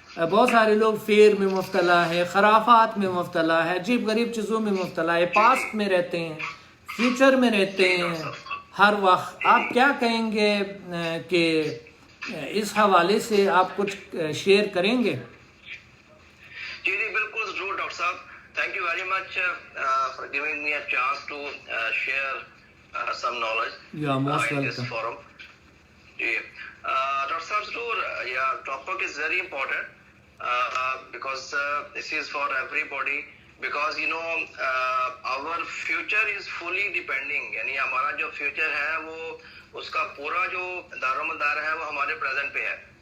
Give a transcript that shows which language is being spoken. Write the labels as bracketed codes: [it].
[ur] بہت سارے لوگ فیر میں مبتلا ہے، خرافات میں مبتلا ہے، عجیب غریب چیزوں میں مبتلا ہے، پاسٹ میں رہتے ہیں، فیوچر میں رہتے ہیں ہر وقت. آپ کیا کہیں گے کہ اس حوالے سے آپ کچھ شیئر کریں گے؟ جی بالکل ضرور ڈاکٹر صاحب. [en] Thank you very much for giving me a chance to share some knowledge in this forum. [ur] جی doctor صاحب ضرور، [en] یا topic is very important because this is for everybody, because you know our future is fully depending, [ur] یعنی ہمارا جو future ہے وہ اس کا پورا جو دار و مدار ہے وہ ہمارے پریزنٹ پہ ہے.